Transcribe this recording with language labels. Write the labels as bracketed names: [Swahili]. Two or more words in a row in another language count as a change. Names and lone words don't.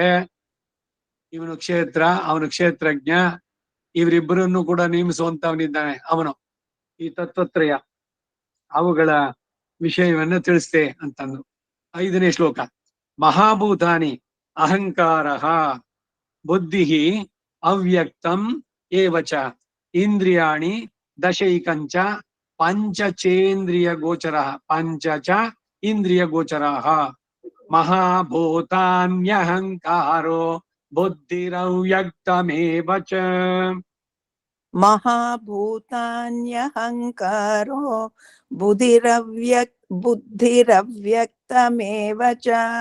[Kannada] ಇವನು ಕ್ಷೇತ್ರ, ಅವನು ಕ್ಷೇತ್ರಜ್ಞ, ಇವರಿಬ್ಬರನ್ನು ಕೂಡ ನೇಮಿಸುವಂತವನಿದ್ದಾನೆ ಅವನು. ಈ ತತ್ವತ್ರಯ ಅವುಗಳ ವಿಷಯವನ್ನ ತಿಳಿಸ್ತೆ ಅಂತಂದ್ರು. [Sanskrit] 5ನೇ ಶ್ಲೋಕ. ಮಹಾಭೂತಾನಿ ಅಹಂಕಾರ ಬುದ್ಧಿ ಅವ್ಯಕ್ತಂ ಏವಚ ಇಂದ್ರಿಯಾಣಿ ದಶೈಕಂಚ ಪಂಚಚೇಂದ್ರಿಯ ಗೋಚರ ಪಂಚಚ ಇಂದ್ರಿಯ ಗೋಚರ ಮಹಾಭೂತಾನ್ಯಹಂಕಾರೋ ಬುದ್ಧಿರವ್ಯಕ್ತಮೇವ ಚ. ಮಹಾಭೂತಾನ್ಯಹಂಕಾರೋ ಬುದ್ಧಿರವ್ಯಕ್ತಮೇವ ಚ.